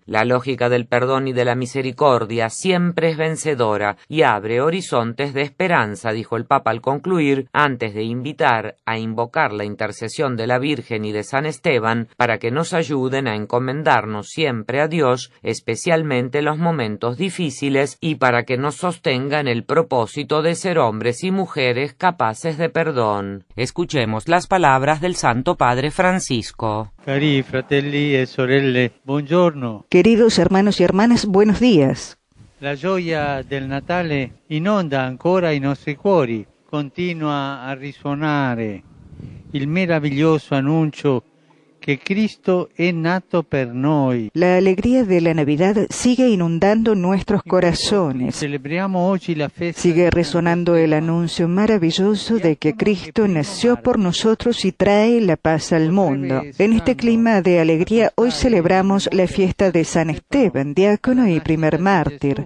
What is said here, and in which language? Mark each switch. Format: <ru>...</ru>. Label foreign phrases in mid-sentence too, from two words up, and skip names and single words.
<es>La lógica del perdón y de la misericordia siempre es vencedora y abre horizontes de esperanza, dijo el Papa al concluir, antes de invitar a invocar la intercesión de la Virgen y de San Esteban para que nos ayuden a encomendarnos siempre a Dios, especialmente en los momentos difíciles, y para que nos sostenga en el propósito de ser hombres y mujeres capaces de perdón. Escuchemos las palabras del Santo Padre Francisco.</es> <it>Cari fratelli e sorelle, buongiorno.</it> <es>Queridos hermanos y hermanas, buenos días.</es> <it>La gioia del Natale inonda ancora i nostri cuori, continua a risuonare il meraviglioso annuncio que Cristo è nato per noi.</it> <es>La alegría de la Navidad sigue inundando nuestros corazones. Sigue resonando el anuncio maravilloso de que Cristo nació por nosotros y trae la paz al mundo. En este clima de alegría, hoy celebramos la fiesta de San Esteban, diácono y primer mártir.</es>